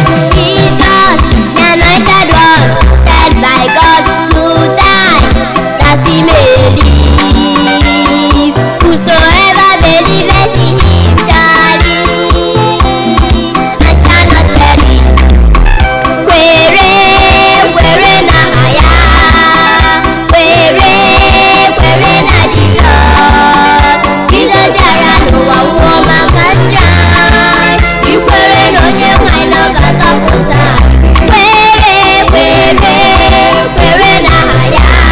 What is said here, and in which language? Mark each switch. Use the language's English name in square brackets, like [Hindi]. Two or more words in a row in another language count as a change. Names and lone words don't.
[English] Jesus, the anointed one, sent by God to die, that he may live. Whosoever believeth in him shall live and shall not perish. [Igbo] Kwere, kwere na ya. Kwere, kwere na Jesus. Jizọs bịara n'ụwa nwụọ maka njọ anyị. Ikwere na onye nwe anyị na ọ ga-azọpụta. Kwere, kwere, kwere n'aha ya.